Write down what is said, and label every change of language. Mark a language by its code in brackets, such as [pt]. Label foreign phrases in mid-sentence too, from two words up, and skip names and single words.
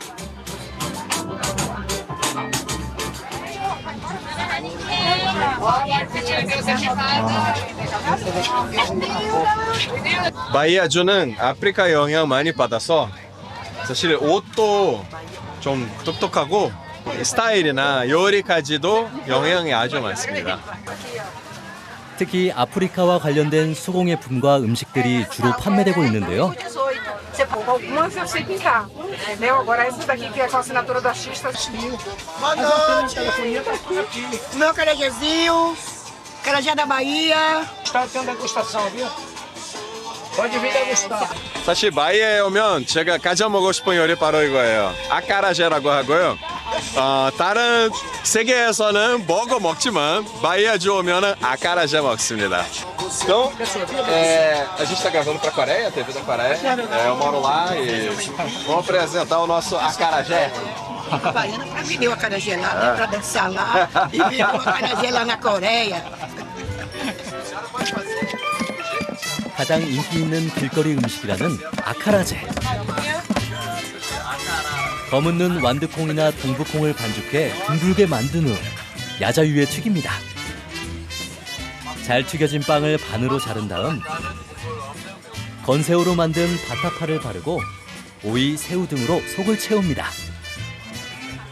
[ko] 바이아주는 아프리카 영향 많이 받아서 사실 옷도 좀 똑똑하고 스타일이나 요리까지도 영향이 아주 많습니다. 특히 아프리카와 관련된 수공예품과 음식들이 주로 판매되고 있는데요. [pt] Algumas eu sei pintar, entendeu? Agora essa daqui que é com a assinatura do artista. Boa noite. Meu acarajézinho, acarajé da Bahia. Está tendo degustação, viu? Pode vir degustar. [ko] 사실 바이에 오면 제가 가장 먹고 싶은 요리 바로 이거예요. 아카라제라고 하고요. 다른 세계에서는 먹지만 바이아주 오면은 아카라제 먹습니다. [pt] Então, a gente está gravando para a Coreia, a TV da Coreia. Eu moro lá e vamos apresentar o nosso acarajé. A baiana pra vender o acarajé lá, né? Pra dançar lá. E vender o acarajé lá na Coreia. [ko] 가장 인기 있는 길거리 음식이라는 아카라제. 검은 눈 완두콩이나 동부콩을 반죽해 둥글게 만든 후 야자유에 튀깁니다. 잘 튀겨진 빵을 반으로 자른 다음 건새우로 만든 바타파를 바르고 오이, 새우 등으로 속을 채웁니다.